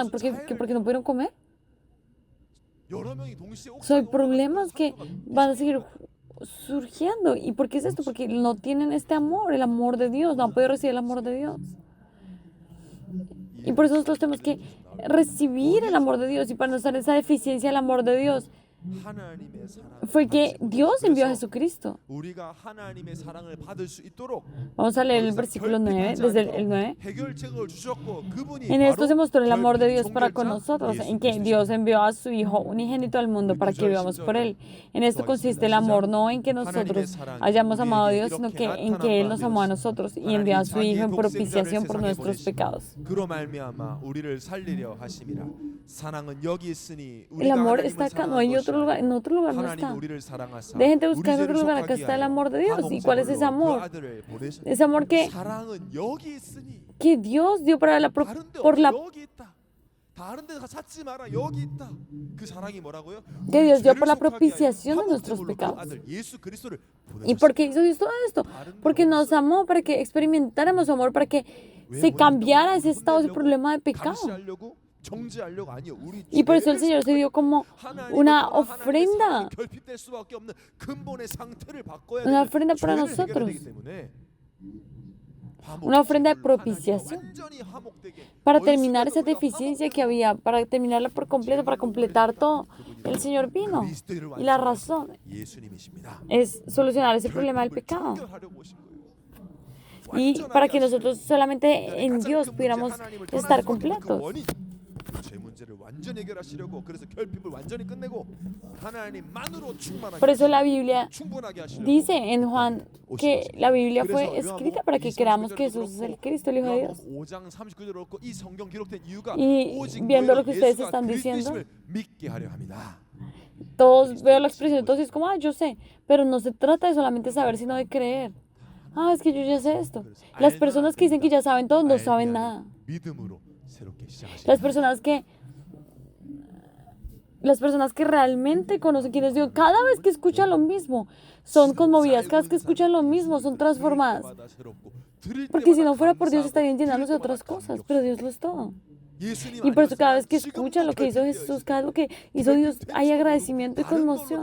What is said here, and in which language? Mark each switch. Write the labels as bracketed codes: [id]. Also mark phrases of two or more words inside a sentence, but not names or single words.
[es] ¿Porque no pudieron comer? Son problemas que van a seguir surgiendo. ¿Y por qué es esto? Porque no tienen este amor, el amor de Dios, no han podido recibir el amor de Dios. Y por eso nosotros tenemos que recibir el amor de Dios. Y para no estar en esa deficiencia del amor de Dios, [ko] 하나님의 사랑을 [es] fue que [ko] 받으신 [es] Dios [ko] 거예요. [es] envió a [ko] 그래서 [es] Jesucristo. [ko] 우리가 하나님의 사랑을 받을 수 있도록 [es] Vamos a leer el [ko] 더 이상 [es] versículo 9, [ko] 결핍하지 [es] desde [ko] 않도록 [es] el 9. [ko] 해결책을 주셨고 그분이 [es] En esto se [ko] 바로 [es] mostró el amor de [ko] 결핍 [es] Dios para con [ko] 종결자 [es] nosotros, en [ko] 예수 [es] que Dios [ko] 그리스도십니다. [es] envió a su Hijo unigénito al mundo para que vivamos por Él. En esto consiste el amor, no en que nosotros hayamos amado a Dios, sino que en que Él nos amó a nosotros y envió a su Hijo en propiciación por nuestros pecados. [ko] 그로 말미암아 우리를 살리려 하심이라. 사랑은 여기 있으니 [es] El [ko] 우리가 [es] amor [ko] 하나님을 [es] está acá, no [ko] 사랑한 [es] hay [ko] 것이 [es] otro lugar, en otro lugar no [ko] 하나님 [es] está. [ko] 우리를 사랑하사 [es] Dejen de [ko] 우리 [es] buscar en [ko] 죄를 [es] otro lugar, acá [ko] 속하기 [es] está el [ko] 위하여 [es] amor de Dios. ¿Y cuál es ese [ko] 그 [es] amor? [ko] 아들을 보내셨다. [es] Ese amor [ko] 사랑은 여기 있으니 [es] que Dios dio para [ko] 다른 데 [es] por [ko] 없어. [es] la [ko] 여기 있다. 다른 데 찾지 마라. 여기 있다. 그 사랑이 뭐라고요? [es] que [ko] 우리 [es] Dios dio [ko] 죄를 [es] por la [ko] 속하기 위하여 [es] propiciación de nuestros [ko] 화목제물로 그 [es] pecados. [ko] 아들 예수 그리스도를 [es] ¿Y por qué [ko] 보내셨습니다. [es] hizo Dios todo esto? [ko] 다른 데 [es] Porque nos [ko] 없어요. [es] amó, para que experimentáramos su amor, para que [ko] 왜 [es] se [ko] 보냈다고? [es] cambiara ese estado, ese [ko] 혼내려고? [es] problema de pecado. [ko] 감시하려고? 정죄하려고? 아니요. 우리 [es] Y por eso el [ko] 죄를 [es] Señor se dio como [ko] 하나님을 [es] una [ko] 떠나 하나님의 [es] ofrenda, [ko] 사랑이 결핍될 수밖에 없는 근본의 상태를 바꿔야 [es] una [ko] 되는 [es] ofrenda para [ko] 죄를 해결해야 [es] nosotros, [ko] 되기 때문에 [es] una ofrenda de [ko] 화목제물로 [es] propiciación, [ko] 하나님과 완전히 화목되게 [es] para [ko] 더 [es] terminar [ko] 이상 [es] esa [ko] 우리가 [es] deficiencia que había, para terminarla por completo, para completar todo. El Señor vino [ko] 그리스도를 [es] y la [ko] 완성하신 [es] razón [ko] 예수님이십니다. [es] es solucionar ese problema del [ko] 결핍을 [es] pecado. [ko] 청결하려고 오신 거예요. [es] Y [ko] 완전하게 [es] para que [ko] 하시려고. [es] nosotros solamente [ko] 인간의 [es] en [ko] 가장 [es] Dios [ko] 큰 문제, [es] pudiéramos [ko] 하나님을 [es] estar [ko] 떠날 수밖에 없는 그 [es] completos. [ko] 원인, 죄 문제를 완전히 해결하시려고 그래서 결핍을 완전히 끝내고 하나님만으로 충만하게 [es] Por eso la [ko] 하시려고, [es] Biblia [ko] 충분하게 하시려고 [es] dice en Juan que la Biblia fue escrita para que creamos que Jesús es el Cristo, el Hijo de Dios. [ko] 5장 39절에 그렇고 이 성경 기록된 이유가 [es] Y [ko] 오직 [es] viendo lo [ko] 너희로 [es] que ustedes [ko] 예수가 [es] están diciendo, [ko] 그리스도심을 믿게 하려 합니다. [es] todos veo la expresión, entonces es como, ah, yo sé, pero no se trata de solamente saber, sino de creer. Ah, es que yo ya sé esto. Las personas que dicen que ya saben todo no saben nada. [ko] 믿음으로 새롭게 시작하시는 [es] Las personas que realmente conocen quién es Dios, cada vez que escuchan lo mismo, son conmovidas, cada vez que escuchan lo mismo, son transformadas. Porque si no fuera por Dios estarían llenándose de otras cosas, pero Dios lo es todo. Y por eso cada vez que escuchan lo que hizo Jesús, cada vez lo que hizo Dios, hay agradecimiento y conmoción.